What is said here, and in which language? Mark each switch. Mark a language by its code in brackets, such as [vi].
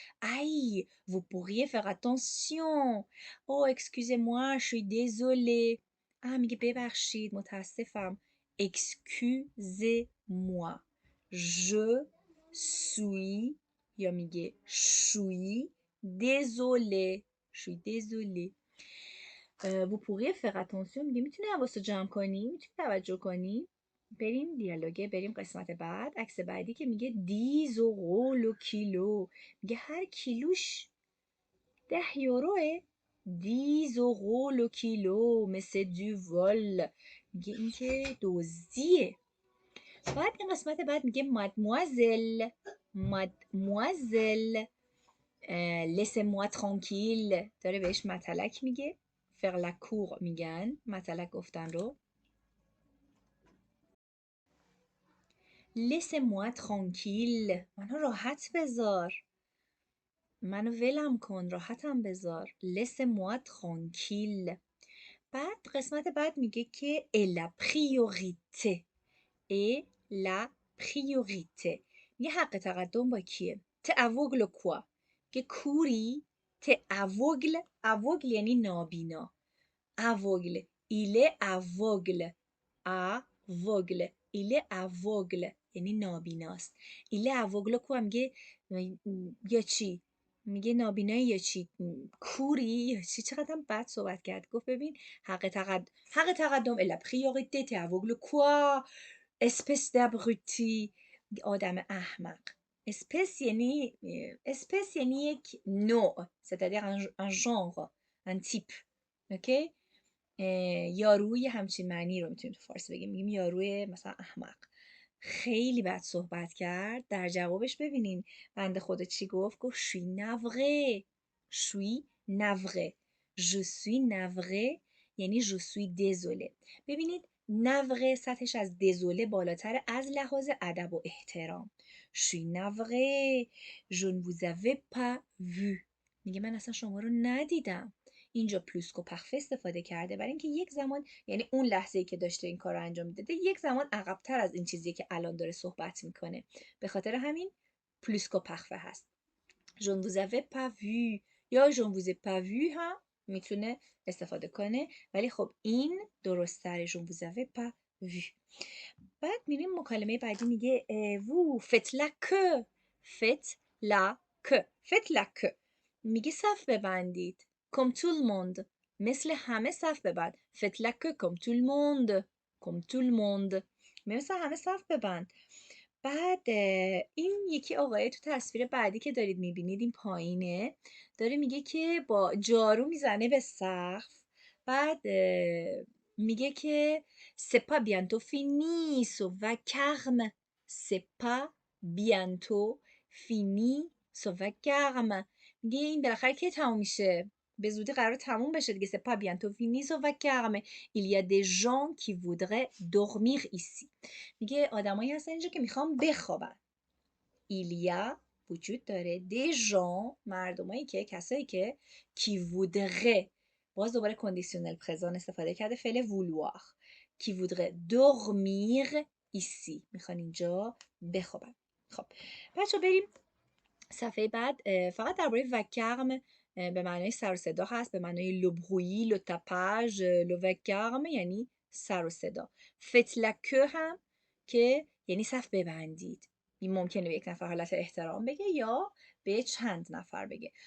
[fr] Aïe, vous pourriez faire attention. Oh, excusez-moi, je suis désolée. [fa] میگه ببخشید متاسفم. Excusez-moi. [fr] Je suis [fa] یا میگه [fr] suis désolée. Je suis désolée. vous pourriez faire attention [fa] میگه میتونی حواستو جمع کنی، میتونی توجه کنی. بریم دیالوگه، بریم قسمت بعد، عکس بعدی که میگه [fr] 10 euros le [fa] کیلو. میگه هر کیلوش 10 یوروه. [fr] 10 euros le [fa] کیلو مثل [fr] du vol. [fa] میگه این که دزدیه. بعد این قسمت بعد میگه [fr] mademoiselle mademoiselle laissez-moi tranquille. [fa] داره بهش متلک میگه. [fr] faire la cour [fa] میگن، متلک گفتن رو. [fr] laissez-moi tranquille. [fa] منو راحت بذار، منو ولم کن، راحتم بذار. [fr] laissez-moi tranquille. [fa] بعد قسمت بعد میگه که [fr] et la priorité. et la priorité. [fa] میگه حق تقدم با کیه؟ [fr] aveugle quoi. [fa] که کوری aveugle یعنی نابینا. [fr] aveugle. il est aveugle. aveugle. il est aveugle [fa] یعنی نابیناست. [fr] il est aveugle quoi [fa] میگه یا چی؟ میگه نابینایی یا چی؟ کوری یا چی؟ چقدر هم بد صحبت کرد. گفت ببین حق تقدم [fr] et la priorité t'es aveugle quoi espèce d'abruti. [fa] آدم احمق. [fr] espèce [fa] یعنی یک نوع، [fr] c'est-à-dire un genre, un type. [fa] اوکی؟ یاروی همچین معنی رو میتونیم تو فارسی بگیم. میگیم یاروی مثلا احمق. خیلی بد صحبت کرد. در جوابش ببینین بنده خدا چی گفت. گفت [fr] je suis navré. je suis navré. je suis navré یعنی je suis désolé. [fa] ببینید نوره سطحش از دزوله بالاتر از لحاظ ادب و احترام. [fr] je suis navré. je ne vous avais pas vu. [fa] میگه من اصلا شما رو ندیدم. اینجا پلوسکو پخفه استفاده کرده برای اینکه یک زمان، یعنی اون لحظه‌ای که داشته این کار رو انجام میداده، یک زمان عقب‌تر از این چیزی که الان داره صحبت میکنه. به خاطر همین پلوسکو پخفه هست. [fr] je ne vous avais pas vu یا je ne vous ai pas vu [fa] هم میتونه استفاده کنه، ولی خب این درست تره. [fr] je ne vous avais pas vu. [fa] بعد میریم مکالمه بعدی. میگه [fr] vous faites la queue. faites la queue. faites la queue. [fa] میگه صف ببندید. [fr] comme tout le monde. [fa] مثل همه صف ببند. [fr] faites la queue comme tout le monde. comme tout le monde. [fa] مثل همه صف ببند. بعد این یکی آقای تو تصویر بعدی که دارید میبینید این پایینه، داره میگه که با جارو میزنه به سقف. بعد میگه که [fr] c'est pas bientôt fini ce vacarme. c'est pas bientôt fini ce vacarme. [fa] میگه این بالاخره کی تموم میشه؟ به زودی قرار تموم بشه دیگه. [fr] c'est pas bientôt fini ce vacarme. il y a des gens qui voudraient dormir ici. [fa] میگه آدمایی هستن اینجا که میخوام بخوابن. [fr] il y a [fa] وجود داره [fr] des gens [fa] مردمایی که کسایی که [fr] qui voudraient، [fa] باز دوباره کندیشنل پرزان استفاده کرده، فعل vouloir. [fr] qui voudraient dormir ici. [fa] میخوان اینجا بخوابن. خب بچه بریم صفحه بعد. فقط درباره vacarme به معنای سر و صدا هست، به معنای [fr] le bruit, le tapage. le vacarme [fa] یعنی سر و صدا. [fr] faites la queue [fa] هم که یعنی صف ببندید. این ممکنه به یک نفر حالت احترام بگه یا به چند نفر بگه.